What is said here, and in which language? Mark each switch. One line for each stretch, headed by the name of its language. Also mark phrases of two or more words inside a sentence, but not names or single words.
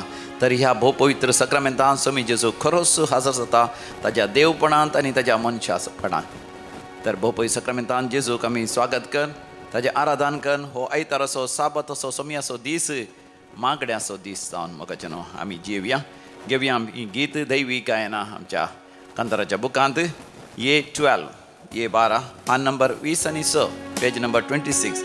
Konkani: तर ह्या भोव पवित्र सक्रामेंतान समी जेजू खरोच हजर जाता ताज्या देवपणांत आनी ताज्या मनशापणांत. तर भोव पवित्र सक्रामेंतान जेजूक आमी स्वागत कर, ताजें आराधन कर. हो आयताराचो साबत असो सम्याचो दीस मागण्याचो दीस जावन मोगाचें न्हू आमी जेवया. घेवया आमी गीत दैवी गायनां आमच्या कांताराच्या बुकांत ये 12 ये 12 पान नंबर 20 आनी 6
English: page number
Konkani: 26.